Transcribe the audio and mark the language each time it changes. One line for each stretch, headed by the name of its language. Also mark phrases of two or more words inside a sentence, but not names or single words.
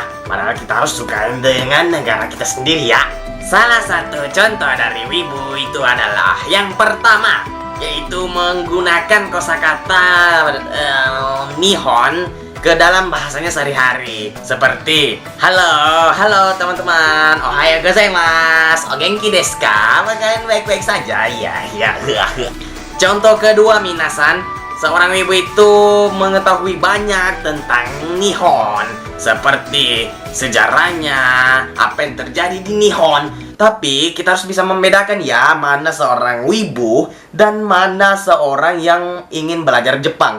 Indonesian: Padahal kita harus suka dengan negara kita sendiri ya. Salah satu contoh dari wibu itu adalah yang pertama, yaitu menggunakan kosakata Nihon ke dalam bahasanya sehari-hari. Seperti halo teman-teman,
Japanese: おはようございます、お元気ですか?
Indonesian: Kalian baik-baik saja? Ya. Contoh kedua minasan, seorang wibu itu mengetahui banyak tentang Nihon, seperti sejarahnya, apa yang terjadi di Nihon. Tapi kita harus bisa membedakan ya, mana seorang wibu dan mana seorang yang ingin belajar Jepang.